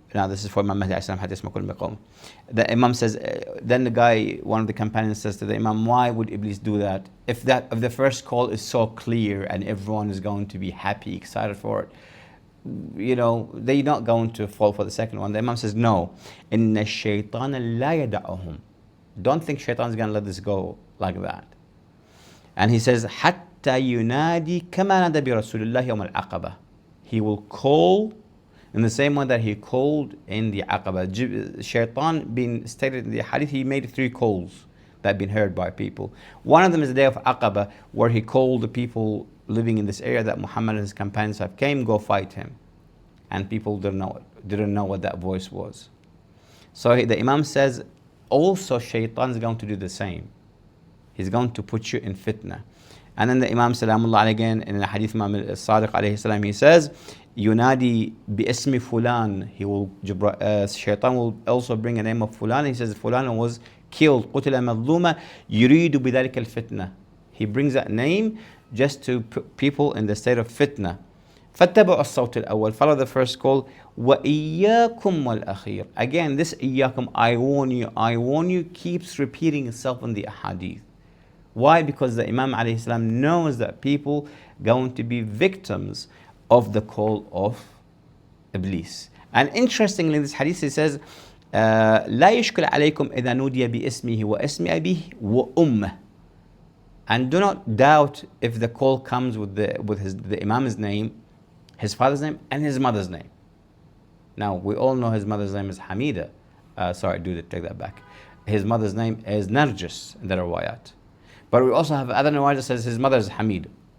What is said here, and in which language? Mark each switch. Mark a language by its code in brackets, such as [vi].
[en] Now this is for Imam Mahdi [ar] حَتَّى يَسْمَعَ كُلُّ مَقَوْمٍ. [en] The Imam says, then the guy, one of the companions says to the Imam, why would Iblis do that? If the first call is so clear and everyone is going to be happy, excited for it, they're not going to fall for the second one. The Imam says, no. [ar] إِنَّ الشَّيْطَانَ لَا يَدَعُهُمْ. [en] Don't think Shaitan's going to let this go like that. And he says, [ar] حَتَّى يُنَادِي كَمَا نَادَى بِرَسُولِ اللَّهِ يَوْمَ الْعَقَبَةِ. [en] He will call in the same way that he called in the Aqaba. Shaitan, being stated in the hadith, he made 3 calls that have been heard by people. One of them is the day of Aqaba, where he called the people living in this area that Muhammad and his companions have came, go fight him. And people didn't know what that voice was. So the Imam says, also Shaitan is going to do the same. He's going to put you in fitnah. And then the Imam Salamullah again in the Hadith Imam al-Sadiq alayhi salam, he says, [ar] Yunadi bi ismi fulan. [en] He will, Shaitan will also bring a name of fulan. He says fulan was killed. [ar] قتل مظلوما يريد بذلك الفتنة. [en] He brings that name just to put people in the state of fitna. [ar] فاتبعوا الصوت الأول. [en] Follow the first call. [ar] وإياكم والأخير. [en] Again, this إياكم, I warn you, keeps repeating itself in the ahadith. Why? Because the Imam alayhi salam knows that people going to be victims of the call of Iblis. And interestingly, in this hadith it says, [ar] لا يشكل عليكم إذا نودي باسمه واسم أبيه وأمه. [en] And do not doubt if the call comes with the Imam's name, his father's name, and his mother's name. Now, we all know his mother's name is Hamida. Take that back. His mother's name is Narjis in the riwayat. But we also have other riwayat that says his mother is Hamid.